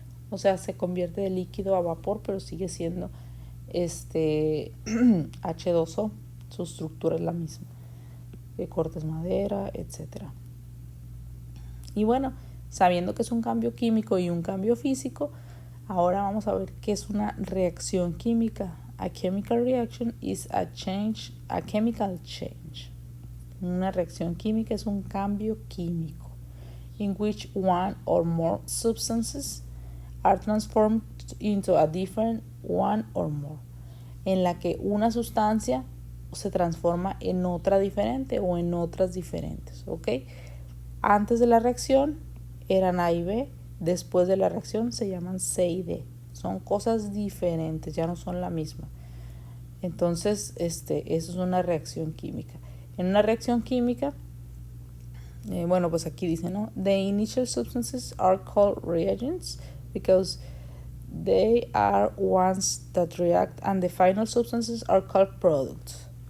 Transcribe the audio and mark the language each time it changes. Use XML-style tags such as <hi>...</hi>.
<es>O sea, se convierte de líquido a vapor, pero sigue siendo H2O. Su estructura es la misma. Cortes madera, etcétera. Y bueno, sabiendo que es un cambio químico y un cambio físico, ahora vamos a ver qué es una reacción química.</es> <en>A chemical reaction is a chemical change.</en> <es>Una reacción química es un cambio químico</es> <en>in which one or more</en> <es>substances are transformed into a different one or more, en la que una sustancia se transforma en otra diferente o en otras diferentes, ¿ok? Antes de la reacción eran A y B, después de la reacción se llaman C y D. Son cosas diferentes, ya no son la misma. Entonces, eso es una reacción química. En una reacción química, bueno, pues aquí dice, ¿no?</es> <en>The initial substances are called reagents because they are ones that react, and the final substances are called products.</en>